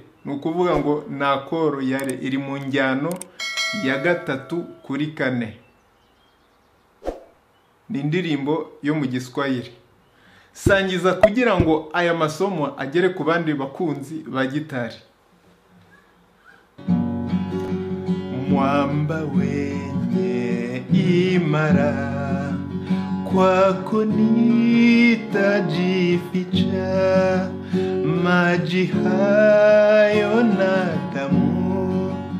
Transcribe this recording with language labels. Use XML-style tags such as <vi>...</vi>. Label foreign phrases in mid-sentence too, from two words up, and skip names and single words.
<rw>Nukuvuga ngo na koro ya re, iri mu njyano ya 3 kuri 4. Ni indirimbo yo mu Giswahili. Sangiza kugira ngo aya masomo agere ku bandi bakunzi ba gitari.</rw> <sw>Mwamba wenye imara, kwako nitajificha, maji hayo na damu</sw>